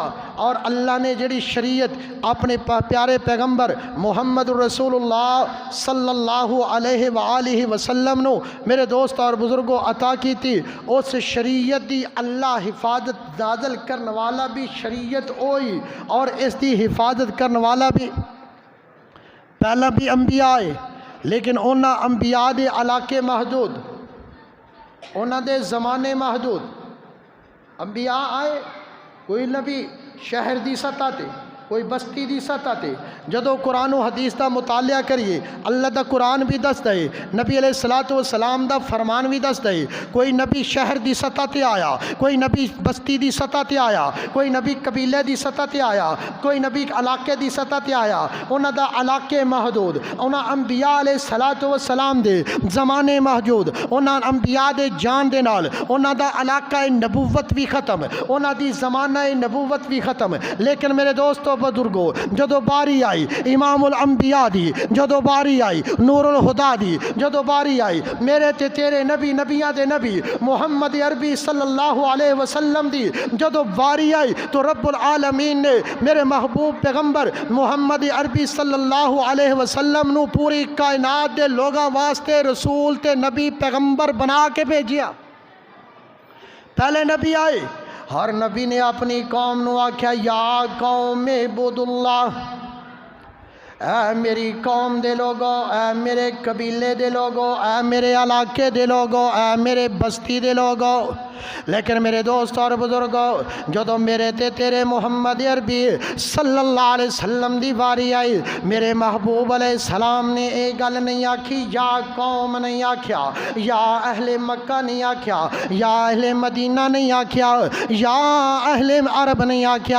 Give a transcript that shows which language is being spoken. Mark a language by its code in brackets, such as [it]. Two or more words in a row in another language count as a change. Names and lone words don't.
[pa] اور اللہ نے جڑی شریعت اپنے پیارے پیغمبر محمد رسول اللہ [ar] صلی اللہ علیہ وآلہ وسلم [pa] نو، میرے دوست اور بزرگوں، عطا کی تھی، اس شریعت دی اللہ حفاظت نازل کرن والا بھی شریعت ہوئی، اور اس دی حفاظت کرن والا بھی پہلا بھی انبیاء آئے، لیکن انہاں انبیاء دے علاقے محدود، انہاں دے زمانے محدود۔ انبیاء آئے، کوئی نبی شہر دی سطح تے، کوئی بستی دی سطح تے۔ جدو قرآن و حدیث دا مطالعہ کریے، اللہ دا قرآن بھی دس دے، نبی [ar] علیہ السلام [pa] دا فرمان بھی دس دے۔ کوئی نبی شہر دی سطح تے آیا، کوئی نبی بستی دی سطح تے آیا، کوئی نبی قبیلے دی سطح تے آیا، کوئی نبی علاقے دی سطح تے آیا۔ انہاں دا علاقے محدود، انہاں انبیاء [ar] علیہ السلام [pa] دے زمانے محدود، انہاں انبیاء دے جان دے نال انہاں دا علاقہ نبوت بھی ختم، انہاں دی زمانہ نبوت بھی ختم۔ لیکن میرے دوستو بزرگو، جدو باری آئی امام الانبیاء دی، جدو باری آئی نور الہدا دی، جدو باری آئی میرے تے تیرے نبی، نبیاں دے نبی محمد عربی [ar] صلی اللہ علیہ وسلم [pa] دی، جدو باری آئی تو رب العالمین نے میرے محبوب پیغمبر محمد عربی [ar] صلی اللہ علیہ وسلم [pa] نو پوری کائنات دے لوگاں واسطے رسول تے نبی پیغمبر بنا کے بھیجیا۔ پہلے نبی آئے، ہر نبی نے اپنی قوم نو آکھیا [ar] یا قوم عبود اللہ، [pa] اے میری قوم دے لوگو، اے میرے قبیلے دے لوگو، اے میرے علاقے دے لوگو، اے میرے بستی دے لوگو۔ لیکن میرے دوست اور بزرگو، جدو میرے تے تیرے محمد عربی [ar] صلی اللہ علیہ وسلم [pa] دی باری آئی، میرے محبوب [ar] علیہ السلام [pa] نے ایک گل نہیں آکھی، [ar] یا قوم [pa] نہیں آکھیا، [ar] یا اہل مکہ [pa] نہیں آکھیا، [ar] یا اہل مدینہ [pa] نہیں آکھیا، [ar] یا اہل عرب [pa] نہیں آکھیا۔